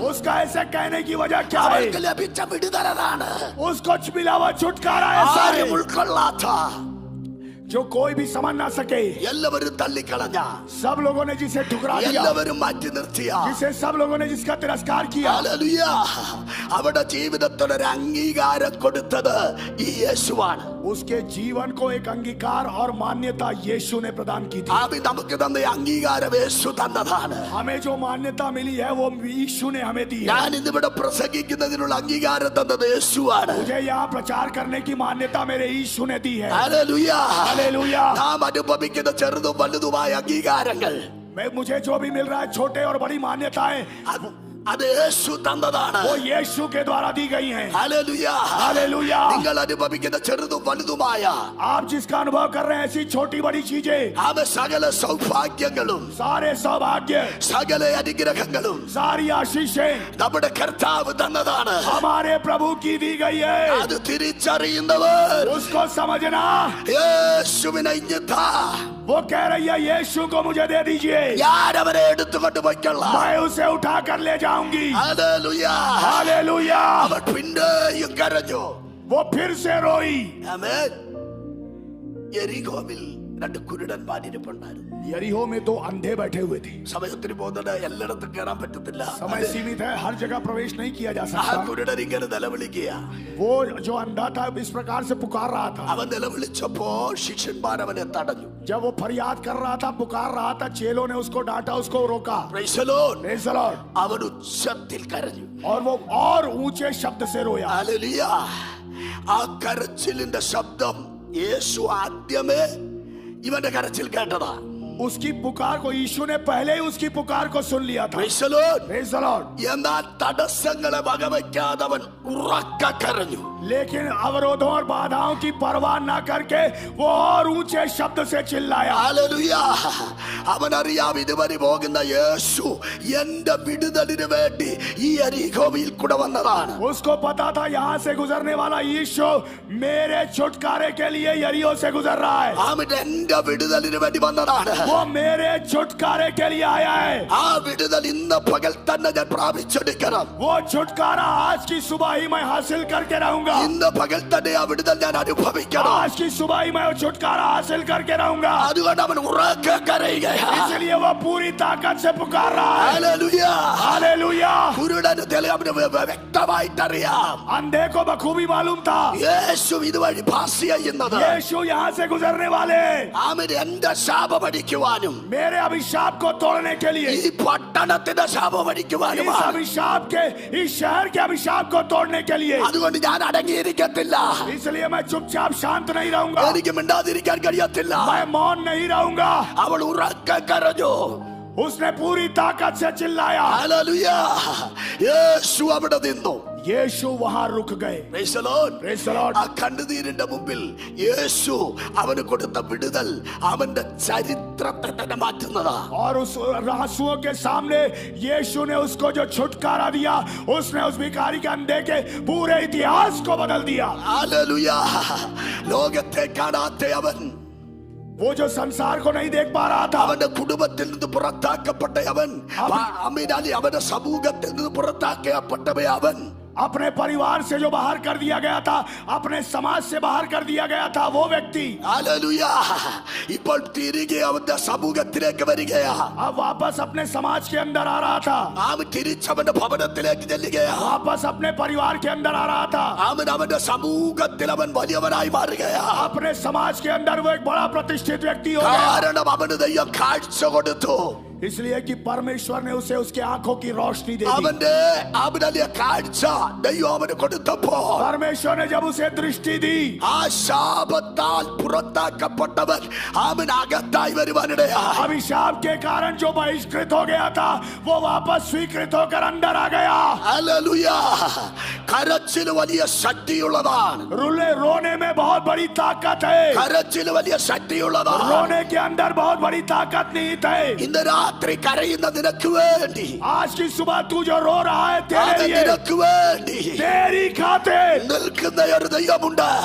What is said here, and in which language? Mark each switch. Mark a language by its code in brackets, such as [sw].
[hi] उसका ऐसे कहने की वजह क्या है? [ml] അവൾക്ക് ലഭിച്ച വിടുതലാണ്. [hi] उसको मिला हुआ छुटकारा ऐसा [ml] ആരും [hi] है [ml] ഉൾക്കൊള്ളാത്ത, [hi] जो कोई भी समझ ना सके. [ml] എല്ലാവരും തള്ളിക്കളഞ്ഞ, [hi] सब लोगों ने जिसे ठुकरा दिया, [ml] എല്ലാവരും മാറ്റി നിർത്തിയ, [hi] जिसे सब लोगों ने जिसका तिरस्कार किया, [ml] ഹല്ലേലൂയ, അവരുടെ ജീവിതത്തിനൊരു അംഗീകാരം കൊടുത്തത് ഈ യേശുവാണ്. [hi] उसके जीवन को एक अंगीकार और मान्यता यीशु ने प्रदान की थी. [ml] ആമി നമുക്ക് തന്ന അംഗീകാരം യേശു തന്നതാണ്. [hi] हमें जो मान्यता मिली है वो यीशु ने हमें दी है. [ml] ഞാൻ ഇന്നിവിടെ പ്രസംഗിക്കുന്നതിനുള്ള അംഗീകാരം തന്നത് യേശുവാണ്. [hi] मुझे यहाँ प्रचार करने की मान्यता मेरे यीशु ने दी है. [ml] ഹല്ലേലൂയ. [hi] हालेलुया. [ml] നാം അനുഭവിക്കുന്ന ചെറുതും വലുതുമായ അംഗീകാരങ്ങൾ, [hi] मुझे जो भी मिल रहा है, छोटे और बड़ी मान्यताएं, [ml] അത് യേശു തന്നതാണ്. [hi] वो यीशु के द्वारा दी गई हैं. [ml] ഹല്ലേലൂയ. [hi] हालेलुया. [ml] നിങ്ങൾ അനുഭവിക്കുന്ന ചെറുതും വലുതുമായ [hi] आप जिसका अनुभव कर रहे हैं, ऐसी छोटी बड़ी चीजें, [ml] ആമ സകല സൗഭാഗ്യങ്ങളും [hi] सारे सौभाग्य, [ml] സകല അനുഗ്രഹങ്ങളും [hi] सारी आशीषें [ml] നമ്മുടെ കർത്താവ് തന്നതാണ്. [hi] हमारे प्रभु की दी गई है. [ml] അത് തിരിച്ചറിയുന്നവർ [hi] उसको समझना. [ml] യേശുവിനെ ഇഞ്ഞതാ. [hi] वो कह रही है यीशु को मुझे दे दीजिए, [ml] ഞാൻ അവനെ എടുത്തുകൊണ്ട് പോയിക്കൊള്ളാം. [hi] मैं उसे उठा कर ले जाऊंगी. [ml] ഹല്ലേലൂയ. [hi] हालेलुया. [ml] അവൻ പിന്നെയും കരഞ്ഞു. [hi] वो फिर से रोई. [ml] ആമേൻ. യെരിഹോവിൽ രണ്ട് കുരുടന്മാരിപ്പുണ്ടായിരുന്നു. [hi] यरीहो में दो अंधे बैठे हुए थे. [ml] സമയത്തിന് പോകുന്നത് എല്ലായിടത്തും കയറാൻ പറ്റത്തില്ല. [hi] समय सीमित है, हर जगह प्रवेश नहीं किया जा [ml] ആ [hi] सकता. [ml] കുരുടൻ ഇങ്ങനെ നിലവിളിക്കുക. [hi] वो जो अंधा था इस प्रकार से पुकार रहा था. [ml] അവൻ നിലവിളിച്ചപ്പോൾ ശിഷ്യന്മാർ അവനെ തടഞ്ഞു. [hi] जब वो फरियाद कर रहा था, पुकार रहा था, चेलों ने उसको डांटा, उसको रोका. [en] Praise the Lord. Praise the Lord. [ml] അവൻ ഉച്ചത്തിൽ കരഞ്ഞു. [hi] और वो और ऊंचे शब्द से रोया. [ml] ഹല്ലേലൂയ. ആ കരച്ചിലിന്റെ ശബ്ദം യേശു ആദ്യമേ ഇവന്റെ കരച്ചിൽ കേട്ടതാ. [hi] उसकी पुकार को यीशु ने पहले ही उसकी पुकार को सुन लिया था. [en] Praise the Lord. Praise the Lord. [ml] എന്നാൽ തടസ്സങ്ങളെ വകവയ്ക്കാതെ അവൻ ഉറക്ക കരഞ്ഞു. [hi] लेकिन अवरोधों और बाधाओं की परवाह न करके वो और ऊंचे शब्द से चिल्लाया. [ml] ഹല്ലേലൂയ. അവൻ അറിയാം ഇതുവരെ പോകുന്ന യേശു എന്റെ വിടുതലിന് വേണ്ടി ഈ യെരിഹോവിൽ കൂടെ വന്നതാണ്. [hi] उसको पता था यहाँ से गुजरने वाला यीशु मेरे छुटकारे के लिए यरीहो से गुजर रहा है. [ml] അവൻ എന്റെ വിടുതലിന് വേണ്ടി വന്നതാണ്. [hi] वो मेरे छुटकारे के लिए आया है. [ml] ആ വിടുതൽ ഇന്ന് പകൽ തന്നെ ഞാൻ പ്രാപിച്ചെടുക്കണം. [hi] वो छुटकारा आज की सुबह ही मैं हासिल करके रहूंगा. [ml] ഇന്ന് പകൽ തന്നെ ആ വിടുതൽ ഞാൻ അനുഭവിക്കണം. [hi] आज की सुबह ही मैं वो छुटकारा हासिल करके रहूंगा. [ml] അതുകൊണ്ട് അവൻ ഉറക്ക കരയുകയാണ്. [hi] इसलिए वो पूरी ताकत से पुकार रहा है. [ml] ഹല്ലേലൂയ. [hi] हालेलुया. [ml] കുരുടന് അവന് വ്യക്തമായിട്ടറിയാം [hi] अंधे को बखूबी मालूम था [ml] യേശു ഇതുവഴി പാസ് ചെയ്യുന്നത്. [hi] यीशु यहाँ से गुजरने वाले [ml] അവൻ എന്റെ ശാപമടിക്കുവാനും [hi] मेरे अभिशाप को तोड़ने के लिए, [ml] ഈ പട്ടണത്തിന്റെ [hi] इस [ml] ശാപമടിക്കുവാനുമാണ്. [hi] अभिशाप के, इस शहर के अभिशाप को तोड़ने के लिए. [ml] അതുകൊണ്ട് ഞാൻ അടങ്ങിയിരിക്കത്തില്ല. [hi] इसलिए मैं चुपचाप शांत नहीं रहूंगा. [ml] എനിക്ക് മിണ്ടാതിരിക്കാൻ കഴിയത്തില്ല. [hi] मैं मौन नहीं रहूंगा. [ml] അവൾ ഉറക്ക കരഞ്ഞു. [hi] उसने पूरी ताकत से चिल्लाया. [ml] ഹല്ലേലൂയ. യേശു അവിടെ നിന്നു. [hi] यीशु वहां रुक गए. [en] Praise the Lord. Praise the Lord. [ml] ആ കണ്ണുനീരിന്റെ മുമ്പിൽ യേശു അവന് കൊടുത്ത വിടുതൽ അവന്റെ ചരിത്രത്തെ തന്നെ മാറ്റുന്നതാ. [hi] और उस आंसुओं के सामने यीशु ने उसको जो छुटकारा दिया, उसने उस भिखारी के अंधे के पूरे इतिहास को बदल दिया. [ml] ഹല്ലേലൂയ. ലോകത്തെ കാണാത്ത അവൻ, [hi] वो जो संसार को नहीं देख पा रहा था, [ml] അവന്റെ കുടുംബത്തിൽ നിന്ന് പുറത്താക്കപ്പെട്ട അവൻ, അമീനാലി അവന്റെ സമൂഹത്തിൽ നിന്ന് പുറത്താക്കപ്പെട്ടവ അവൻ, [hi] अपने परिवार से जो बाहर कर दिया गया था, अपने समाज से बाहर कर दिया गया था, वो व्यक्ति [ml] ഹല്ലേലൂയ ഇപ്പോൾ തിരികെ അവന്റെ സമൂഹത്തിലേക്ക് വരികയാ. [hi] अब वापस अपने समाज के अंदर आ रहा था, [ml] അവൻ തിരിച്ചവന്റെ ഭവനത്തിലേക്ക് ചെല്ലുകയാ. [hi] वापस अपने परिवार के अंदर आ रहा था, [ml] അവൻ അവന്റെ സമൂഹത്തിൽ അവൻ വലിയവനായി മാറുകയാ. [hi] अपने समाज के अंदर वो एक बड़ा प्रतिष्ठित व्यक्ति हो गया. [ml] കാരണം അവന് ദൈവം കാഴ്ച കൊടുത്തു. [hi] इसलिए कि परमेश्वर ने उसे उसके आंखों की रोशनी दे दी. [ml] അവന്റെ അവനലിയ കാഴ്ച ദൈവം അവന് കൊടുത്തപ്പോൾ [hi] परमेश्वर ने जब उसे दृष्टि दी, [ml] ആ ശാപത്താൽ പുറത്താക്കപ്പെട്ടവൻ അവൻ അകത്തായി വരുവാനിടയാ. [hi] अभिशाप के कारण जो बहिष्कृत हो गया था, वो वापस स्वीकृत होकर अंदर आ गया. [ml] ഹല്ലേലൂയ കരച്ചിൽ വലിയ ശക്തിയുള്ളതാണ്. [hi] रोने में बहुत बड़ी ताकत है. [ml] കരച്ചിൽ വലിയ ശക്തിയുള്ളതാണ്. [hi] रोने के अंदर बहुत बड़ी ताकत निहित है. [ml] ഇന്ന് രാത്രി കരയുന്ന നിനക്ക് വേണ്ടി [hi] आज की सुबह तू जो रो रहा है, तेरे [ml] അവൻ [hi] लिए, [ml] നിനക്ക് വേണ്ടി [hi] तेरी खातिर [ml] നിൽക്കുന്ന ഒരു ദൈവമുണ്ട്.